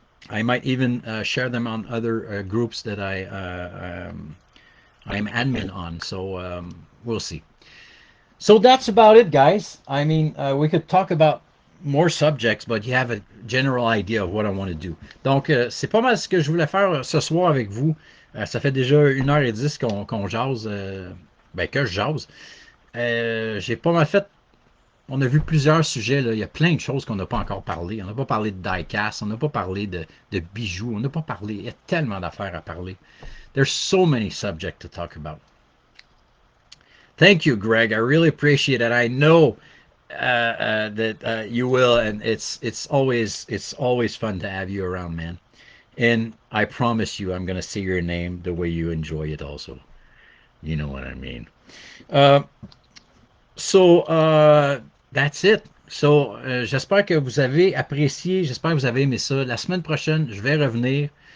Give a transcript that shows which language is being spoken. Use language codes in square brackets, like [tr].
[en] I might even share them on other groups that I'm admin on. So we'll see. So that's about it, guys. I mean, we could talk about more subjects, but you have a general idea of what I want to do. [fr] Donc, c'est pas mal ce que je voulais faire ce soir avec vous. Ça fait déjà 1h10 qu'on jase, ben que je jase. J'ai pas mal fait. On a vu plusieurs sujets, là. Il y a plein de choses qu'on n'a pas encore parlé. On n'a pas parlé de diecast, on n'a pas parlé de bijoux, on n'a pas parlé. Il y a tellement d'affaires à parler. [en] There's so many subjects to talk about. Thank you, Greg. I really appreciate it. I know that you will, and it's always fun to have you around, man. And I promise you, I'm gonna say your name the way you enjoy it. Also, you know what I mean. Uh, so that's it. [fr] So j'espère que vous avez apprécié. J'espère que vous avez aimé ça. La semaine prochaine, je vais revenir.